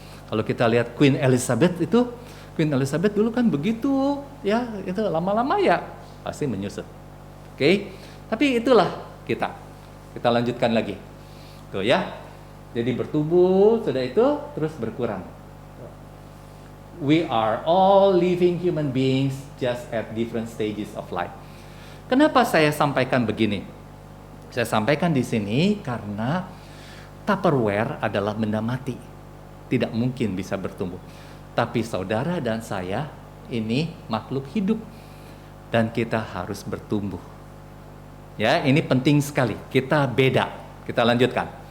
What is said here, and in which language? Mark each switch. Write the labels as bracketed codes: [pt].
[id] Kalau kita lihat Queen Elizabeth dulu kan begitu, ya itu lama-lama ya pasti menyusut. Oke. Tapi itulah kita lanjutkan lagi. Tuh ya. Jadi bertumbuh, sudah itu terus berkurang. [en] We are all living human beings just at different stages of life. [id] Kenapa saya sampaikan begini? Saya sampaikan di sini karena Tupperware adalah benda mati. Tidak mungkin bisa bertumbuh. Tapi saudara dan saya ini makhluk hidup. Dan kita harus bertumbuh. Ya, ini penting sekali. Kita beda. Kita lanjutkan.